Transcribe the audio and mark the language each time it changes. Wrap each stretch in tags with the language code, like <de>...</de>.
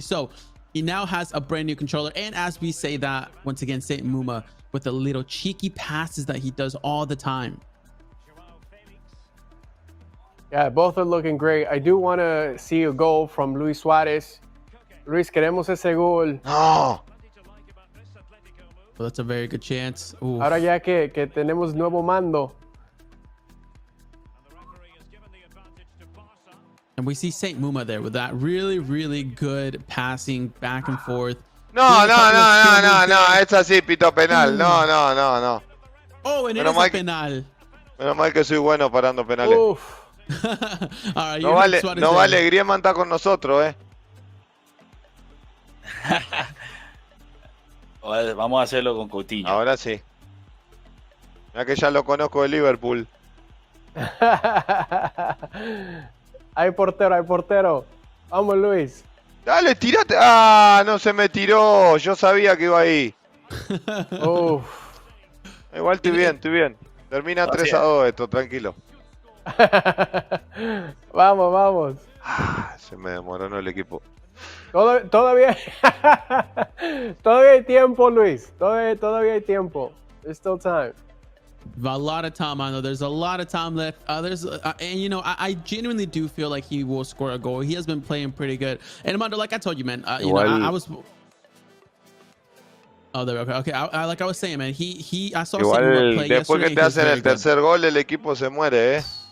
<en>So he now has a brand new controller. And as we say that, once again, Saint Muma with the little cheeky passes that he does all the time. Yeah, both are looking great. I do want to see a goal from Luis Suárez.</en> <es>Luis, queremos ese gol. No.</es> <en>Well, that's a very good chance. Oof.</en> <es>Ahora ya que tenemos nuevo mando.</es> <en>And we see Saint Muma there with that really, really good passing back and forth.</en> <es>No. Es así, pito penal. No.</es> <en>Oh, and it is a penal.</en> <es>Menos mal que soy bueno parando penales. Uf.</es> <en>All right,</en> <es>no vale, Griezmann está con nosotros, Vamos a hacerlo con Coutinho. Ahora sí. Mira que ya lo conozco de Liverpool. Hay portero. Vamos, Luis. Dale, tirate. No se me tiró. Yo sabía que iba ahí. Uf. Igual estoy bien. Termina 3-2 esto, tranquilo. Vamos. Se me demoró el equipo. Todavía hay tiempo, Luis. Todavía hay tiempo.</es> <en>There's still time. A lot of time, I know. There's a lot of time left. And you know, I genuinely do feel like he will score a goal. He has been playing pretty good. And Armando, like I told you, man, you know, I was. Oh, there. Okay. Like I was saying, man, I saw</en> <es>Igual,</es> <en>play</en> <es>después</es> <en>yesterday.</en> <es>que te hacen el tercer gol, el equipo se muere,</es>